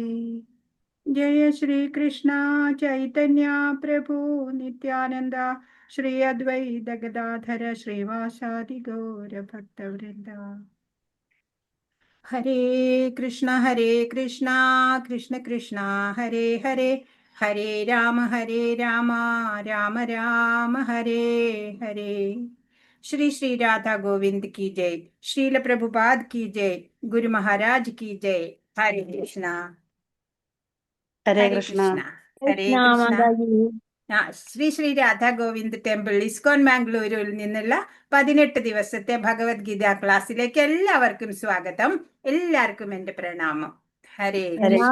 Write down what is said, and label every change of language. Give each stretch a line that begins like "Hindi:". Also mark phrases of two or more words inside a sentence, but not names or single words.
Sanskrit: ജയ ശ്രീകൃഷ്ണ ചൈതന്യ പ്രഭു നിത്യാനന്ദ ശ്രീ അദ്വൈത ഗദാധര ശ്രീവാസാദി ഗൗര ഭക്തവൃന്ദ. ഹരേ കൃഷ്ണ കൃഷ്ണ കൃഷ്ണ ഹരേ ഹരേ ഹരേ രാമ രാമ രാമ ഹരേ ഹരേ.
Hindi: श्री श्री राधा गोविंद की जय. श्रील प्रभुपाद की जय. गुरु महाराज की जय. हरे कृष्णा
Malayalam: ഹരേ കൃഷ്ണ. ഹരേ കൃഷ്ണ. ശ്രീ ശ്രീ രാധാ ഗോവിന്ദ് ടെമ്പിൾ ഇസ്കോൺ മാംഗ്ലൂരിൽ നിന്നുള്ള 18 ദിവസത്തെ ഭഗവത്ഗീത ക്ലാസ്സിലേക്ക് എല്ലാവർക്കും സ്വാഗതം. എല്ലാവർക്കും എന്റെ പ്രണാമം. ഹരേ കൃഷ്ണ.